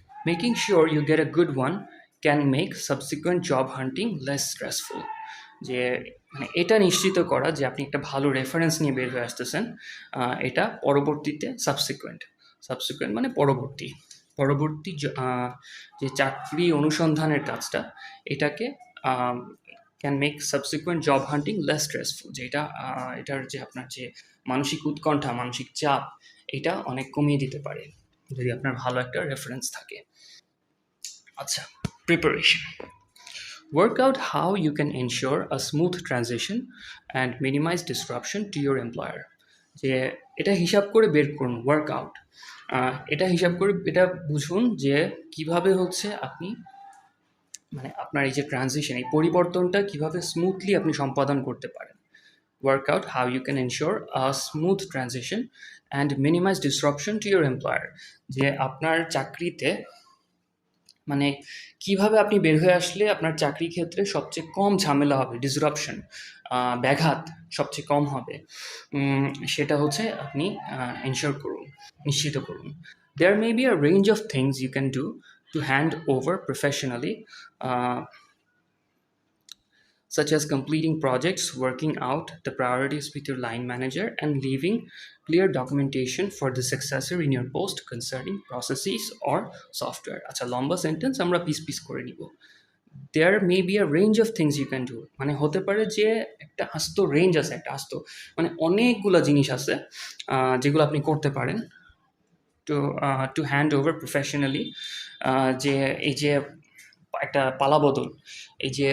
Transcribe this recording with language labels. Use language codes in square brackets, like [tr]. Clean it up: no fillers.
[en] Making sure you get a good one can make subsequent job hunting less stressful. [bn] যে মানে এটা নিশ্চিত করা যে আপনি একটা ভালো রেফারেন্স নিয়ে বের হয়ে আসতেছেন, এটা পরবর্তীতে সাবসিকুয়েন্ট মানে পরবর্তী যে চাকরি অনুসন্ধানের কাজটা, এটাকে [en] can make subsequent job hunting less stressful, [bn] যে এটার যে আপনার যে মানসিক উৎকণ্ঠা, মানসিক চাপ, এটা অনেক কমিয়ে দিতে পারে যদি আপনার ভালো একটা রেফারেন্স থাকে। আচ্ছা, preparation. [en] Work out how you can ensure a smooth transition and minimize disruption to your employer. [bn] যে এটা হিসাব করে বের করুন, ওয়ার্কআউট, এটা হিসাব করে এটা বুঝুন যে কিভাবে হচ্ছে আপনি মানে আপনার এই যে ট্রানজিশন, এই পরিবর্তনটা কিভাবে স্মুথলি আপনি সম্পাদন করতে পারেন। [en] Work out how you can ensure a smooth transition and minimize disruption to your employer. [bn] যে আপনার চাকরিতে মানে কিভাবে আপনি বের হয়ে আসলে আপনার চাকরি ক্ষেত্রে সবচেয়ে কম ঝামেলা হবে, ডিসরাপশন, ব্যাঘাত সবচেয়ে কম হবে, সেটা হচ্ছে আপনি এনশিওর করুন, নিশ্চিত করুন। [en] There may be a range of things you can do to hand over professionally, such as completing projects, working out the priorities with your line manager, and leaving clear documentation for the successor in your post concerning processes or software. [bn] আচ্ছা, লম্বা sentence আমরা piece করে নিব। [en] There may be a range of things you can do, [bn] মানে হতে পারে যে একটা আস্ত রেঞ্জ আছে, একটা আস্ত মানে অনেকগুলো জিনিস আছে যেগুলো আপনি করতে পারেন [en] to hand over professionally, [bn] যে এই যে একটা পালাবদল, এই